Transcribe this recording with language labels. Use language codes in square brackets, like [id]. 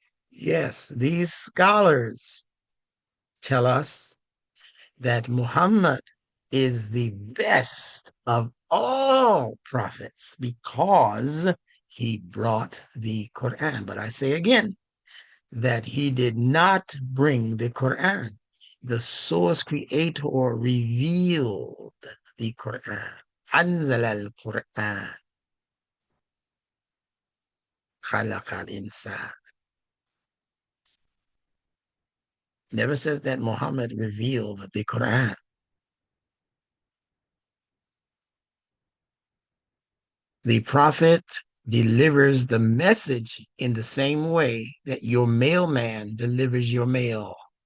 [en] Yes, these scholars tell us that Muhammad is the best of all prophets because he brought the Quran. But I say again that he did not bring the Quran. The source creator revealed the Quran. [ar] أنزل القرآن خلق الإنسان. [en] Never says that Muhammad revealed the Quran. The prophet delivers the message in the same way that your mailman delivers your mail.